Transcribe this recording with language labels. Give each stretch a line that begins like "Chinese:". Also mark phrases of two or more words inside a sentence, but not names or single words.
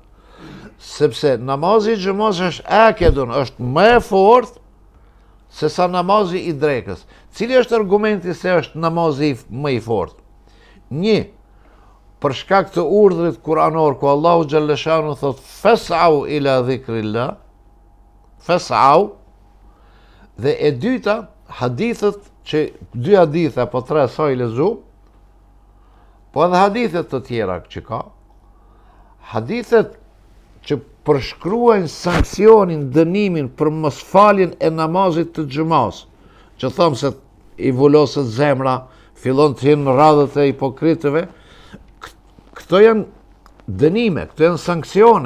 Albanian: Sepse namazi i xumas është akedun, është më e fortë se sa namazi i drekës. Cili është argumenti se është namazi më i fortë? 1. Për shkak të urdhrit kuranor ku Allahu xhalleshanu thot
Arabic: فاسعوا إلى ذكر الله، فاسعوا.
Albanian: Dhe e dyta, hadithet që 2 hadithe apo 3 sa i lezu, po edhe hadithet të tjera që ka, hadithet që përshkruajnë sankcionin, dënimin për mosfaljen e namazit të xumas, që thamë se i vulloset zemra, fillon të hinë në radhët e hipokritëve, këto janë dënime, këto janë sankcione.